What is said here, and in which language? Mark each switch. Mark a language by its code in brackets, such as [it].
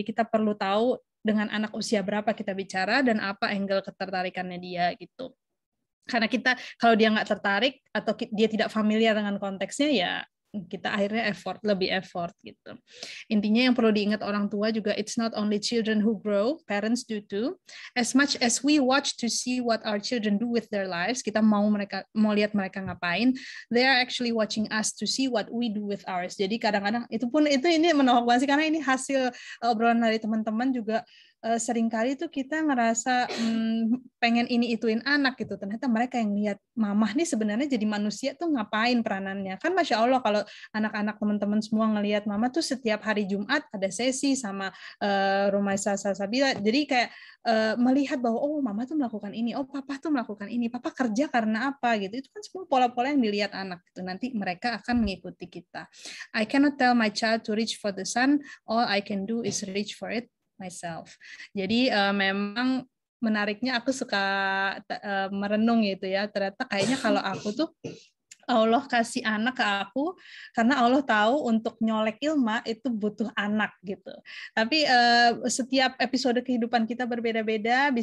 [id] Jadi kita perlu tahu dengan anak usia berapa kita bicara dan apa angle ketertarikannya dia gitu. Karena kita, kalau dia nggak tertarik atau dia tidak familiar dengan konteksnya, ya kita akhirnya lebih effort gitu. Intinya yang perlu diingat orang tua juga, [en] it's not only children who grow, parents do too. As much as we watch to see what our children do with their lives, [id] kita mau lihat mereka ngapain, [en] they are actually watching us to see what we do with ours. [id] Jadi kadang-kadang ini menohok banget sih, karena ini hasil obrolan dari teman-teman juga. Seringkali tuh kita ngerasa pengen ini ituin anak gitu, ternyata mereka yang lihat mamah nih sebenarnya jadi manusia tuh ngapain peranannya. Kan Masya Allah kalau anak-anak teman-teman semua ngelihat mama tuh setiap hari Jumat ada sesi sama Rumaisa Salsabila, jadi kayak melihat bahwa oh mama tuh melakukan ini, oh papa tuh melakukan ini, papa kerja karena apa gitu. Itu kan semua pola-pola yang dilihat anak gitu. Nanti mereka akan mengikuti kita. [en] I cannot tell my child to reach for the sun, all I can do is reach for it myself. [id] Jadi memang menariknya aku suka merenung gitu ya. Ternyata kayaknya kalau aku tuh Allah kasih anak ke aku karena Allah tahu untuk nyolek ilmu itu butuh anak gitu. Tapi setiap episode kehidupan kita berbeda-beda.